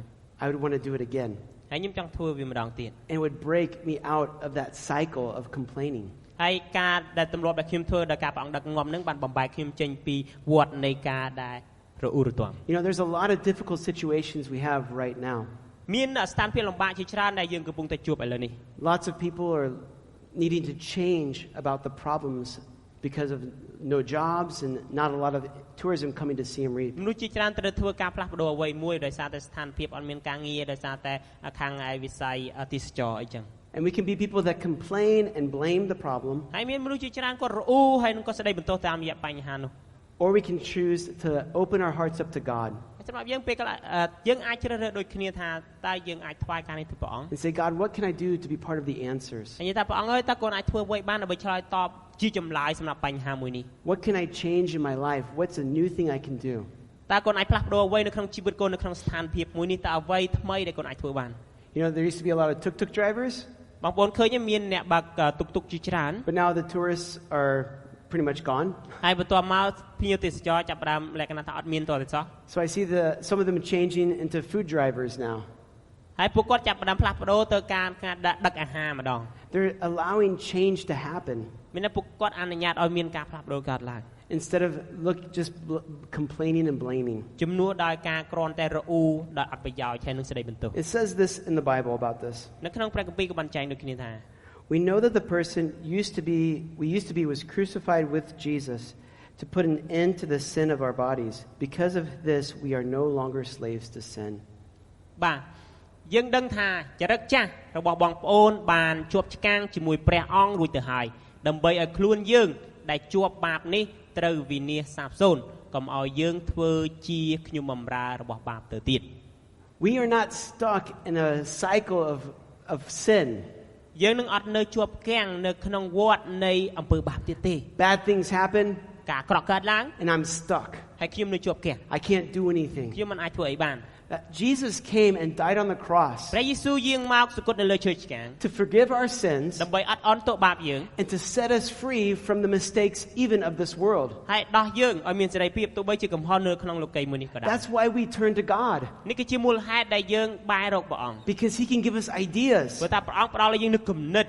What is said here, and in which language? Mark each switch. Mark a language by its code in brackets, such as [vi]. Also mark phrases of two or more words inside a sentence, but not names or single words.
[en] I would want to do it again. [km] ហើយខ្ញុំចង់ធ្វើវាម្ដងទៀត [en] And it would break me out of that cycle of complaining. [km] ហើយការដែលទម្លាប់ដែលខ្ញុំធ្វើដោយការព្រះអង្គដឹកនាំនឹងបានបំបែកខ្ញុំចេញពីវដ្តនៃការដែលរអ៊ូរទាំ [en] You know, there's a lot of difficult situations we have right now. [km] មានស្ថានភាពលំបាកជាច្រើនដែលយើងកំពុងតែជួបឥឡូវនេះ [en] Lots of people are needing to change about the problems because of no jobs and not a lot of tourism coming to Siem Reap. [km] មនុស្សជាច្រើនត្រូវធ្វើការផ្លាស់ប្ដូរអ្វីមួយដោយសារតែស្ថានភាពអត់មានការងារដោយសារតែខាងវិស័យទេសចរអីចឹង [en] And we can be people that complain and blame the problem. [km] ហើយមានមនុស្សជាច្រើនគាត់រអ៊ូហើយនឹងគាត់ស្ដីបន្ទោសតាមរយៈបញ្ហានោះ [en] Or we can choose to open our hearts up to God. [km] សម្រាប់យើងពេលខ្លះយើងអាចជ្រើសរើសដូចគ្នាថាតើយើងអាចថ្វាយការនេះទៅព្រះអង្គ [en] And say, God, what can I do to be part of the answers? [km] ហើយនិយាយថាព្រះអង្គអើយតើកូនអាចធ្វើអ្វីបានដើម្បីឆ្លើយតបជាចម្លើយសម្រាប់បញ្ហាមួយនេះ [en] What can I change in my life? What's a new thing I can do? [km] តើកូនអាចផ្លាស់ប្ដូរអ្វីនៅក្នុងជីវិតកូននៅក្នុងស្ថានភាពមួយនេះតើអ្វីថ្មីដែលកូនអាចធ្វើបាន [en] You know, there used to be a lot of tuk-tuk drivers. [km] បងប្អូនឃើញមានអ្នកបើកតុកតុកជាច្រើន [en] But now the tourists are pretty much gone. [km] ហើយបន្ទាប់មកភ្ញៀវទេសចរចាប់ផ្ដើមលក្ខណៈថាអត់មានតទៅសោះ [en] So I see some of them changing into food drivers now. [km] ហើយពួកគាត់ចាប់ផ្ដើមផ្លាស់ប្ដូរទៅការដឹកអាហារម្ដង [en] They're allowing change to happen [km] មានតែពួកគាត់អនុញ្ញាតឲ្យមានការផ្លាស់ប្ដូរកើតឡើង [en] instead of just complaining and blaming. [km] ជំនួសដោយការគ្រាន់តែរអ៊ូដោយអត់ប្រយោជន៍ហើយនឹងសេចក្ដីបន្ទោស [en] It says this in the Bible about this. [km] នៅក្នុងព្រះគម្ពីរក៏បានចែងដូចគ្នាថា [en] We know that the person we used to be was crucified with Jesus to put an end to the sin of our bodies. Because of this, we are no longer slaves to sin. [km] បាទយើងដឹងថាចរិតចាស់របស់បងប្អូនបានជាប់ឆ្កាងជាមួយព្រះអង្គរួចទៅហើយដើម្បីឲ្យខ្លួនយើងដែលជាប់បាបនេះត្រូវវិនាសសាបសូន្យកុំឲ្យយើងធ្វើជាខ្ញុំបម្រើរបស់បាបទៅទៀត [en] We are not stuck in a cycle of sin. [km] យើងនឹងអត់នៅជាប់គាំងនៅក្នុងវដ្តនៃអំពើបាបទៀតទេ [en] Bad things happen [km] ការអាក្រក់កើតឡើង [en] and I'm stuck. [km] ហើយខ្ញុំនៅជាប់គាំង [en] I can't do anything. [km] ខ្ញុំមិនអាចធ្វើអីបាន [en] Jesus came and died on the cross [km] ព្រះយេស៊ូវយាងមកសគត់នៅលើឈើឆ្កាង [en] to forgive our sins [km] ដើម្បីអត់អន់ទោសបាបយើង [en] and to set us free from the mistakes even of this world. [km] ហើយដោះយើងឲ្យមានសេរីភាពទោះបីជាកំហុសនៅក្នុងលោកីយ៍មួយនេះក៏ដោយ [en] That's why we turn to God. [km] នេះគឺជាមូលហេតុដែលយើងបែររកព្រះអង្គ [en] Because he can give us ideas [km] ព្រោះតែព្រះអង្គផ្ដល់ឲ្យយើងនូវគំនិត